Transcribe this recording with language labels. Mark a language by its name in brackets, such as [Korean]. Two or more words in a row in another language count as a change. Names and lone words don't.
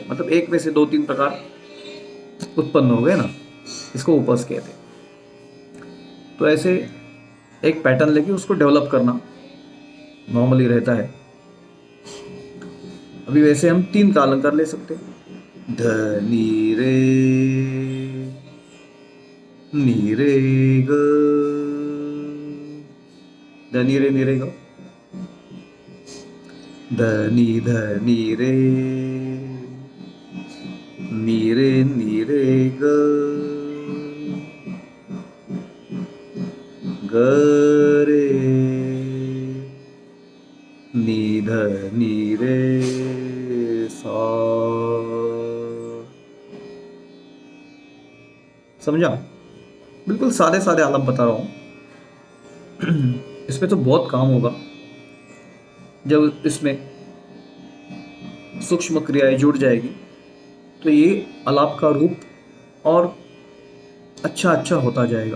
[Hindi] मतलब एक में से 2-3 प्रकार उत्पन्न हो गए ना, इसको उपज कहते हैं। तो ऐसे एक पैटर्न लेके उसको डेवलप करना नॉर्मली रहता है। अभी वैसे हम 3 का अलंकार ले सकते हैं, ध नी रे ग, ध नी रे ग, ध नी रे ग, ग रे नी ध नी रे सा। समझा? बिल्कुल सारे सारे आलाप बता रहा हूँ। इसमें तो बहुत काम होगा जब इसमें सूक्ष्म क्रियाएं जुड़ जाएगी, तो ये आलाप का रूप और अच्छा अच्छा होता जाएगा।